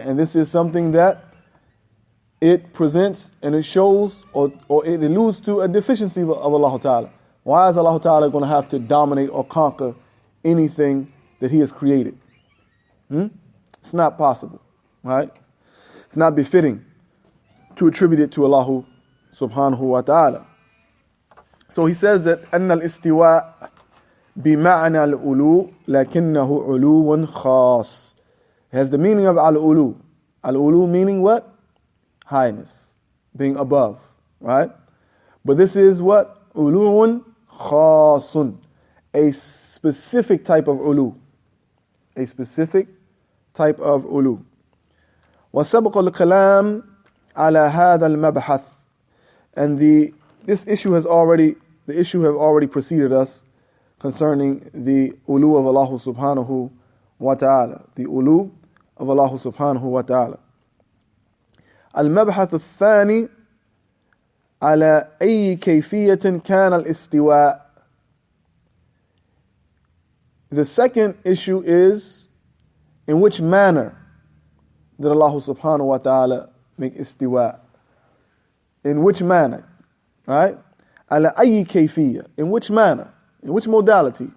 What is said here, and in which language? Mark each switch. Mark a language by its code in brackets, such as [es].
[en] And this is something that it presents and it shows or it alludes to a deficiency of Allah Ta'ala. Why is Allah Ta'ala going to have to dominate or conquer anything that He has created? It's not possible. Right? It's not befitting to attribute it to Allah subhanahu wa ta'ala. So he says that [ar] أن الاستواء بمعنى العلو لكنه علو خاص. [en] It has the meaning of al-ulu. Al-ulu meaning what? Highness, being above, right? But this is what? Uluun khasun, a specific type of ulu. A specific type of ulu. [ar] وسبق الكلام على هذا المبحث. [en] And the issue have already preceded us concerning the ulu of Allah subhanahu wa ta'ala. The ulu of Allah subhanahu wa ta'ala. [ar] المبحث الثاني على أي كيفية كان الاستواء. [en] The second issue is, in which manner did Allah subhanahu wa ta'ala make istiwa? In which manner? Right? [ar] على أي كيفية. [en] In which manner? In which modality?